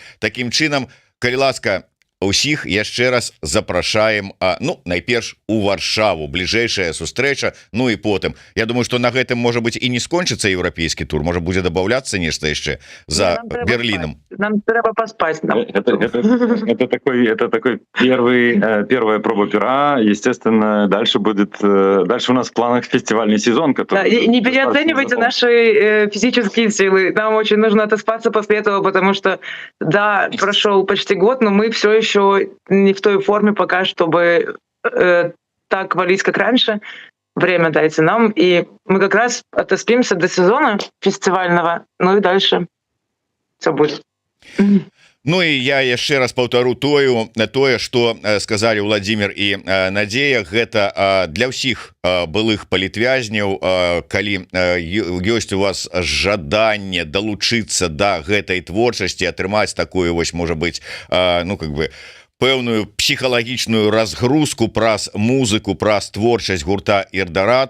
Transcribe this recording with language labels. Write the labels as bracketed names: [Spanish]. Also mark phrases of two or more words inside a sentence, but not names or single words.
[Belarusian] Такім чынам, калі ласка, усіх яшчэ раз запрашаем, найперш у Варшаву, бліжэйшая сустрэча, і потым. Я думаю, што на гэтым, можа быць, і не скончыцца еўрапейскі тур, можа будзе дабаўляцца нешта яшчэ за Берліном. Нам трэба паспаць. [Russian] Это такой первая проба пера. Естественно, дальше у нас в планах фестивальный сезон, который... Не переоценивайте наши физические силы. Нам очень нужно отоспаться после этого, потому что, да, прошел почти год, но мы все еще не в той форме пока, чтобы так валить, как раньше. Время дайте нам, и мы как раз отоспимся до сезона фестивального, и дальше все будет. [Belarusian] І я яшчэ раз паўтару тое, што сказалі Владимир і Надзея, гэта для ўсіх былых палітвязняў, калі ёсць у вас жаданне далучыцца да гэтай творчасці, атрымаць такую, можа быць, пэўную псіхалагічную разгрузку праз музыку, праз творчасць гурта Ирдарат.